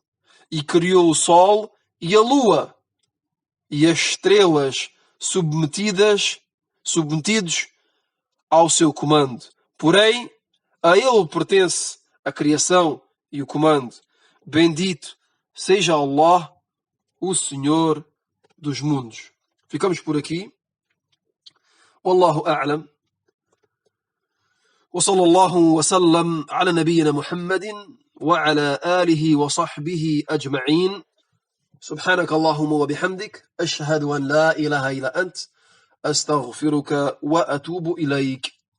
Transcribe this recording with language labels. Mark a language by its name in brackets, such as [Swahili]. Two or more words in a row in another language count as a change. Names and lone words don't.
[Portuguese] E criou o sol e a lua, e as estrelas submetidos ao seu comando. Porém, a ele pertence a criação e o comando. Bendito seja Allah, o Senhor dos mundos. Ficamos por aqui. [Arabic] والله أعلم. وصلى الله وسلم على نبينا محمد وعلى آله وصحبه أجمعين. سبحانك اللهم وبحمدك أشهد أن لا إله إلا أنت أستغفرك وأتوب إليك.